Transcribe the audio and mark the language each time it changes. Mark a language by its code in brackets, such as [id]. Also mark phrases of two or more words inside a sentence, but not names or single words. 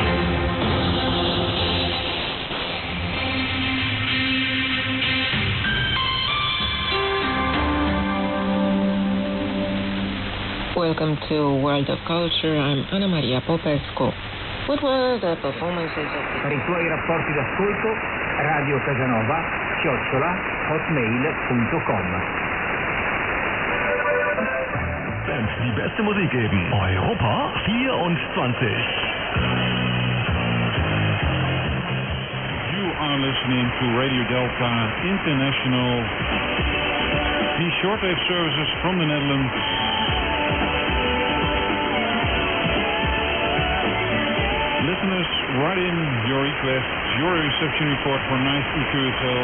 [en] Welcome to World of Culture. I'm Anna Maria Popescu. What were the performances of the... [it] Per i tuoi rapporti d'ascolto, Radio Casanova, @hotmail.com. [de] Wenn's die beste Musik geben. Europa 24. [en] You are listening to Radio Delta International. The shortwave services from the Netherlands. Listeners, write in your requests, your reception report for nice EQSL.